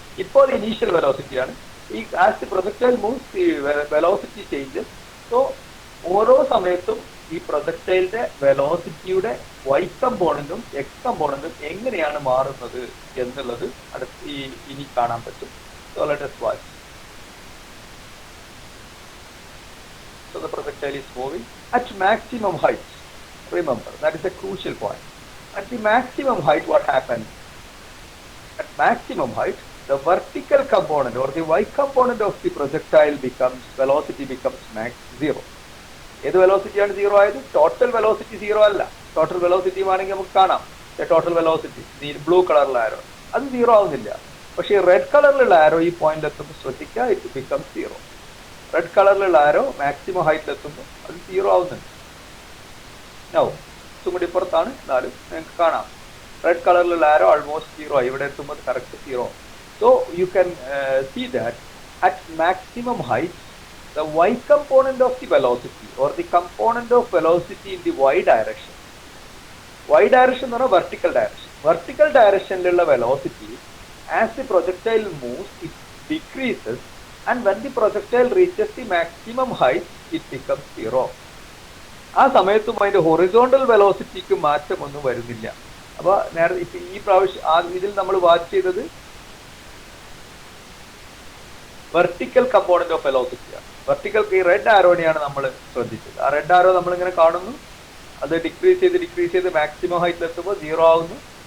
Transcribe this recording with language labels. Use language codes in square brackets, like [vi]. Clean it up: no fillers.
[ml] ഇപ്പോൾ ഇനീഷ്യൽ വെലോസിറ്റിയാണ്. ഈ [en] As the projectile moves the velocity changes. [ml] So ഓരോ സമയത്തും ഈ പ്രൊജക്ടൈലിന്റെ വെലോസിറ്റിയുടെ വൈ കമ്പോണന്റും എക്സ് കമ്പോണന്റും എങ്ങനെയാണ് മാറുന്നത് എന്നുള്ളത് ഇനി കാണാൻ പറ്റും. [en] So let us watch. So the projectile is moving at maximum height. Remember, that is a crucial point. At the maximum height, what happens? At maximum height, the vertical component or the y component of the projectile velocity becomes max zero. [ml] ഏത് വെലോസിറ്റിയാണ് zero ആയത്? Total velocity zero അല്ല. Total velocity ആണെങ്കിൽ നമുക്ക് കാണാം total velocity blue കളറിലുള്ള ആരോ അത് zero ആവുന്നില്ല. പക്ഷേ റെഡ് കളറിലുള്ള ആരോ ഈ പോയിന്റ് എത്തുമ്പോൾ ശ്രദ്ധിക്കുക, [en] It become zero. [ml] റെഡ് കളറിലുള്ള ആരോ മാക്സിമം ഹൈറ്റിൽ എത്തുമ്പോൾ അത് സീറോ ആവുന്നുണ്ട്. നൗ കുറച്ചും കൂടി പുറത്താണ്, എന്നാലും നിങ്ങൾക്ക് കാണാം റെഡ് കളറിലുള്ള ആരോ ആൾമോസ്റ്റ് സീറോ ആയി. ഇവിടെ എത്തുമ്പോൾ correct zero. [en] So you can see that at maximum height the y component of the velocity or the component of velocity in the y direction. Y direction എന്ന് പറഞ്ഞാൽ vertical direction. Vertical directionലുള്ള velocity as the projectile moves it decreases, and when the projectile reaches the maximum height it becomes zero. [ml] ആ സമയത്തും അതിന്റെ horizontal വെലോസിറ്റിക്ക് മാറ്റമൊന്നും വരുന്നില്ല. അപ്പൊ നേരത്തെ ഇപ്പൊ ഈ പ്രാവശ്യം ഇതിൽ നമ്മൾ വാച്ച് ചെയ്തത് വെർട്ടിക്കൽ കമ്പോണന്റ് ഓഫ് വെലോസിറ്റിയാണ്. വെർട്ടിക്കൽ ഈ റെഡ് ആരോനെയാണ് നമ്മൾ ശ്രദ്ധിച്ചത്. ആ റെഡ് ആരോ നമ്മൾ ഇങ്ങനെ കാണുന്നു, അത് ഡിക്രീസ് ചെയ്ത് മാക്സിമം ഹൈറ്റിൽ എത്തുമ്പോൾ സീറോ ആവുന്നു.